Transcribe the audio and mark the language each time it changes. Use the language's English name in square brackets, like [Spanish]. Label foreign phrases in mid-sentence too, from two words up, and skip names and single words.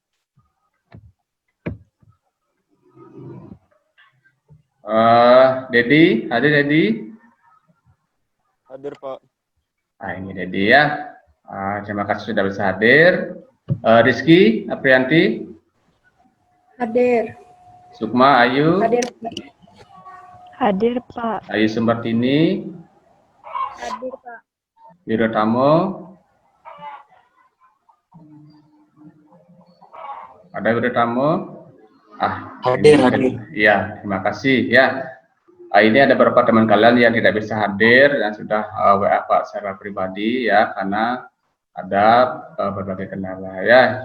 [Indonesian] Dedi, hadir Dedi? Hadir Pak. Ini Dedi ya. Terima kasih sudah bisa hadir. Rizky, Aprianti? Hadir. Sukma, Ayu? Hadir Pak. Hadir Pak. Ayu Sumbertini? Hadir Pak. Wirotamo? Ada Wirotamo? Hadir. Iya, terima kasih ya. Ini ada beberapa teman kalian yang tidak bisa hadir dan sudah WA Pak secara pribadi ya, karena ada berbagai kendala ya.